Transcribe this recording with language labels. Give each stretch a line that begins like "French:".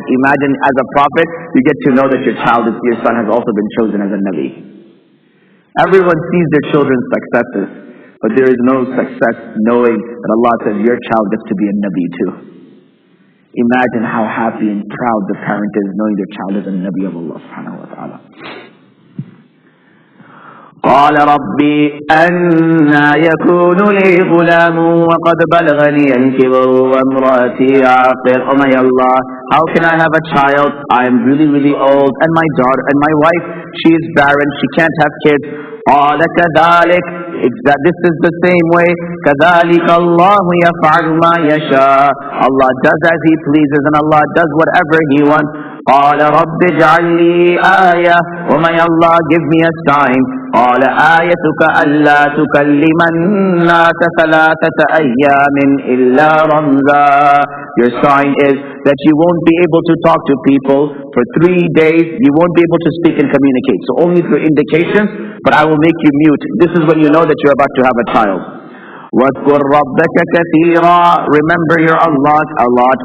English: Imagine, as a prophet you get to know that your son has also been chosen as a Nabi. Everyone sees their children's successes, but there is no success knowing that Allah says your child gets to be a Nabi too. Imagine how happy and proud the parent is knowing their child is a Nabi of Allah subhanahu wa ta'ala.
Arabic: قال ربي أنى يكون لي غلام وقد بلغني الكبر وامرأتي عاقر.
English: Oh my Allah, how can I have a child? I am really old, and my daughter and my wife, she is barren, she can't have kids.
Arabic: قال كذلك,
English: this is the same way.
Arabic: كذلك الله يفعل ما يشاء.
English: Allah does as He pleases, and Allah does whatever He wants.
Arabic: قال رب اجعل لي آية.
English: Oh my Allah, give me a sign.
Arabic: قال آيتك ألا تكلم الناس ثلاثة أيام إلا رمزا.
English: Your sign is that you won't be able to talk to people for 3 days. You won't be able to speak and communicate. So only through indications, but I will make you mute. This is when you know that you're about to have a child.
Arabic: واذكر ربك كثيرا,
English: remember your Allah a lot.